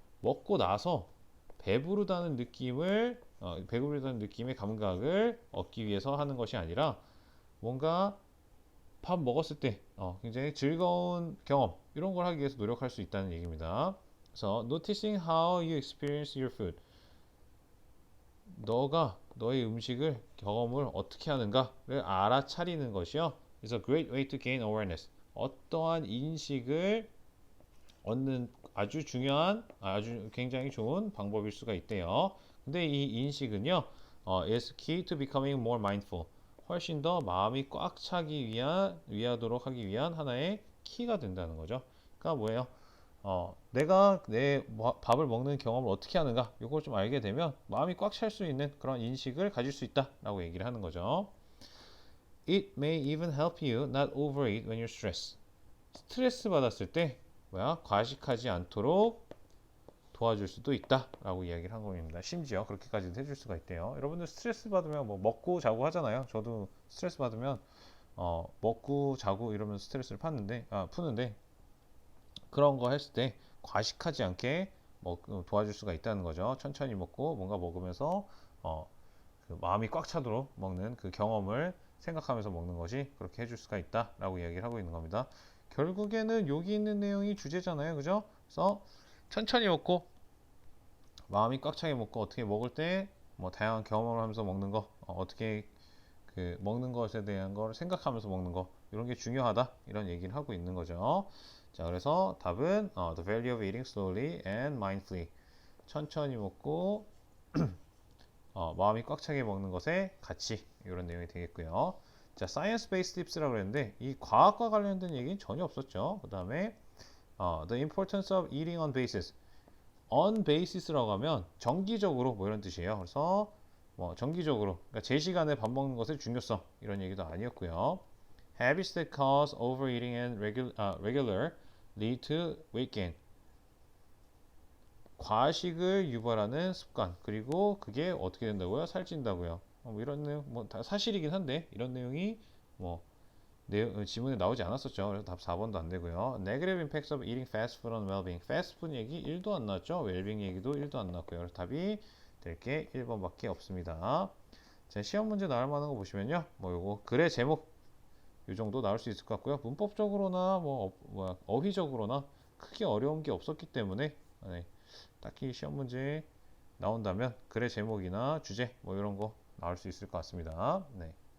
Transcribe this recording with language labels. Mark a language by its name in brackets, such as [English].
[Korean] 먹고 나서 배부르다는 느낌의 감각을 얻기 위해서 하는 것이 아니라 뭔가 밥 먹었을 때 굉장히 즐거운 경험 이런 걸 하기 위해서 노력할 수 있다는 얘기입니다. 그래서 [English] noticing how you experience your food. [Korean] 너가 너의 음식을 경험을 어떻게 하는가를 알아차리는 것이요. [English] is a great way to gain awareness. [Korean] 어떠한 인식을 얻는 아주 굉장히 좋은 방법일 수가 있대요. 근데 이 인식은요, [English] is key to becoming more mindful. [Korean] 훨씬 더 마음이 꽉 차기 위하도록 하기 위한 하나의 키가 된다는 거죠. 그러니까 뭐예요? 내가 내 밥을 먹는 경험을 어떻게 하는가, 이걸 좀 알게 되면 마음이 꽉 찰 수 있는 그런 인식을 가질 수 있다라고 얘기를 하는 거죠. [English] It may even help you not overeat when you're stressed. [Korean] 스트레스 받았을 때 과식하지 않도록 도와줄 수도 있다라고 이야기를 한 겁니다. 심지어 그렇게까지도 해줄 수가 있대요. 여러분들 스트레스 받으면 뭐 먹고 자고 하잖아요. 저도 스트레스 받으면 먹고 자고 이러면 스트레스를 푸는데 그런 거 했을 때 과식하지 않게 도와줄 수가 있다는 거죠. 천천히 먹고 뭔가 먹으면서 그 마음이 꽉 차도록 먹는 그 경험을 생각하면서 먹는 것이 그렇게 해줄 수가 있다라고 이야기를 하고 있는 겁니다. 결국에는 여기 있는 내용이 주제잖아요. 그죠? 그래서 천천히 먹고 마음이 꽉 차게 먹고 어떻게 먹을 때 뭐 다양한 경험을 하면서 먹는 거 어떻게 그 먹는 것에 대한 걸 생각하면서 먹는 거 이런 게 중요하다 이런 얘기를 하고 있는 거죠. 자, 그래서 답은 [English] the value of eating slowly and mindfully. [Korean] 천천히 먹고 마음이 꽉 차게 먹는 것의 가치 이런 내용이 되겠고요. 자, [English] science based tips [Korean] 라고 그랬는데 이 과학과 관련된 얘기는 전혀 없었죠. 그다음에 [English] the importance of eating on basis. [Korean] on basis라고 하면 정기적으로 뭐 이런 뜻이에요. 그래서 뭐 정기적으로 그러니까 제 시간에 밥 먹는 것의 중요성 이런 얘기도 아니었고요. [English] Habits that cause overeating and regular lead to weight gain. [Korean] 과식을 유발하는 습관 그리고 그게 어떻게 된다고요? 살찐다고요. 뭐 이런 내용 뭐 다 사실이긴 한데 이런 내용이 뭐 지문에 나오지 않았었죠. 그래서 답 4번도 안 되고요. [English] Negative impacts of eating fast food on well-being. [Korean] 패스트푸드 얘기 1도 안 나왔죠. 웰빙 얘기도 1도 안 나왔고요. 그래서 답이 될 게 1번밖에 없습니다. 자, 시험 문제 나올 만한 거 보시면요. 뭐 요거 글의 제목 이 정도 나올 수 있을 것 같고요. 문법적으로나 어휘적으로나 크게 어려운 게 없었기 때문에 네, 딱히 시험 문제 나온다면 글의 제목이나 주제 뭐 이런 거 나올 수 있을 것 같습니다. 네.